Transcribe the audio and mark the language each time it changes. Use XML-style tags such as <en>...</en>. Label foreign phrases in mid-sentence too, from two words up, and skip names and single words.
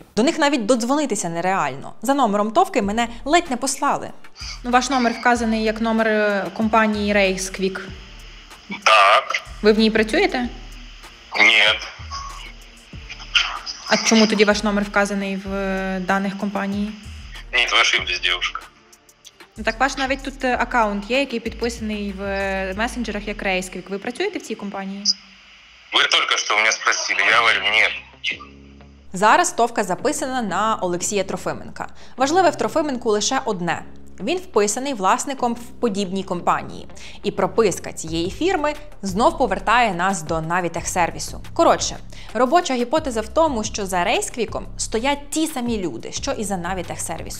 <uk>До них навіть додзвонитися нереально. За номером ТОВки мене ледь не послали. Ваш номер вказаний як номер компанії Рейсквік. Так. Ви в ній працюєте?</uk> <ru>Нет.</ru> <uk>А чому тоді ваш номер вказаний в даних компанії?</uk> <ru>Нет, вы ошиблись, девушка.</ru> <uk>Ну так ваш навіть тут аккаунт є, який підписаний в месенджерах як Рейсквік. Ви працюєте в цій компанії?</uk> <ru>Вы только что у меня спросили, я говорю нет.</ru> <uk>Зараз ТОВка записана на Олексія Трофименка. Важливе в Трофименку лише одне – він вписаний власником в подібній компанії. І прописка цієї фірми знов повертає нас до Navitech-сервісу. Коротше, робоча гіпотеза в тому, що за RaceQuick стоять ті самі люди, що і за Navitech-сервісом.</uk>